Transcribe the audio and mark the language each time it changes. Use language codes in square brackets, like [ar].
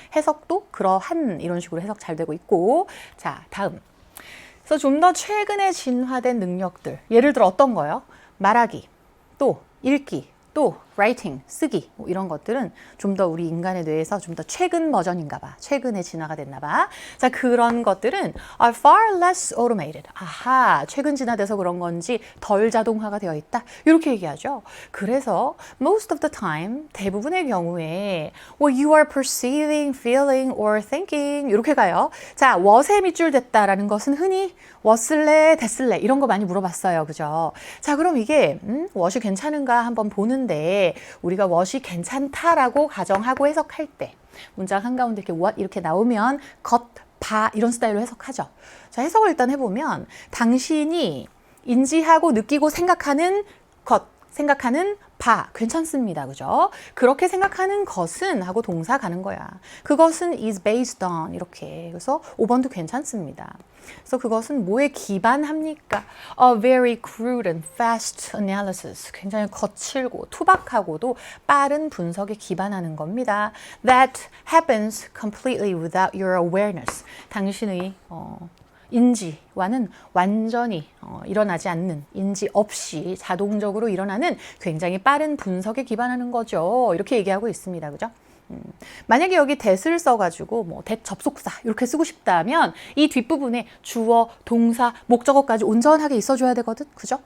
[ko] 해석도 그러한 이런 식으로 해석 잘 되고 있고. 자, 다음. 그래서 좀 더 최근에 진화된 능력들. 예를 들어 어떤 거요? 말하기, 또 읽기, 또 writing, 쓰기 뭐 이런 것들은 좀 더 우리 인간의 뇌에서 좀 더 최근 버전인가 봐. 최근에 진화가 됐나 봐. 자, 그런 것들은 [en] are far less automated. [ko] 아하, 최근 진화돼서 그런 건지 덜 자동화가 되어 있다. 이렇게 얘기하죠. 그래서 [en] most of the time, [ko] 대부분의 경우에 [en] what you are perceiving, feeling, or thinking [ko] 이렇게 가요. 자, what에 밑줄 댔다라는 것은 흔히 what을래, 됐을래 이런 거 많이 물어봤어요. 그죠? 자, 그럼 이게 what이 괜찮은가 한번 보는데 때 우리가 what이 괜찮다라고 가정하고 해석할 때 문장 한가운데 이렇게 what 이렇게 나오면 것, 바 이런 스타일로 해석하죠. 자, 해석을 일단 해보면 당신이 인지하고 느끼고 생각하는 것, 생각하는 바 괜찮습니다. 그죠? 그렇게 생각하는 것은 하고 동사 가는 거야. 그것은 [en] is based on [ko] 이렇게. 그래서 5번도 괜찮습니다. 그래서 그것은 뭐에 기반합니까? [en] A very crude and fast analysis. [ko] 굉장히 거칠고 투박하고도 빠른 분석에 기반하는 겁니다. [en] That happens completely without your awareness. [ko] 당신의 인지와는 완전히 일어나지 않는, 인지 없이 자동적으로 일어나는 굉장히 빠른 분석에 기반하는 거죠. 이렇게 얘기하고 있습니다. 그죠? 만약에 여기 that을 써가지고 뭐 that 접속사 이렇게 쓰고 싶다면 이 뒷부분에 주어, 동사, 목적어까지 온전하게 있어줘야 되거든. 그죠?